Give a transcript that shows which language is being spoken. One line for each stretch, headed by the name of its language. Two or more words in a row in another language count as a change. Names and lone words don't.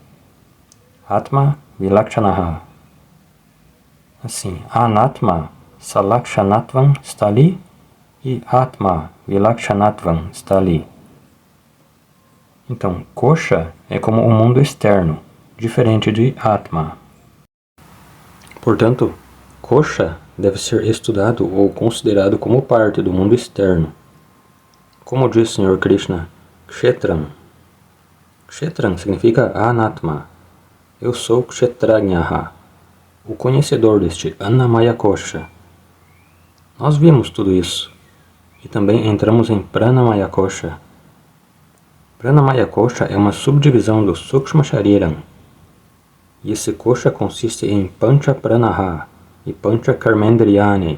Sanskrit: आत्म विलक्षणः.
Portuguese: Assim,
Sanskrit: अनात्म सलक्षणत्वम्
Portuguese: está ali e
Sanskrit: आत्म विलक्षणत्वम्
Portuguese: está ali. Então, kosha é como o mundo externo, diferente de Atma. Portanto, kosha deve ser estudado ou considerado como parte do mundo externo. Como diz o Sr. Krishna, Kshetram. Kshetram significa Anatma. Eu sou Kshetragnyaha, o conhecedor deste
Sanskrit: अन्नमय कोश.
Portuguese: Nós vimos tudo isso, e também entramos em
Sanskrit: प्राणमय कोश. प्राणमय कोश
Portuguese: é uma subdivisão do
Sanskrit: सूक्ष्म शरीरम्,
Portuguese: e esse kosha consiste em
Sanskrit: पञ्च प्राणाः
Portuguese: e
Sanskrit: पञ्च कर्मेन्द्रियाणि.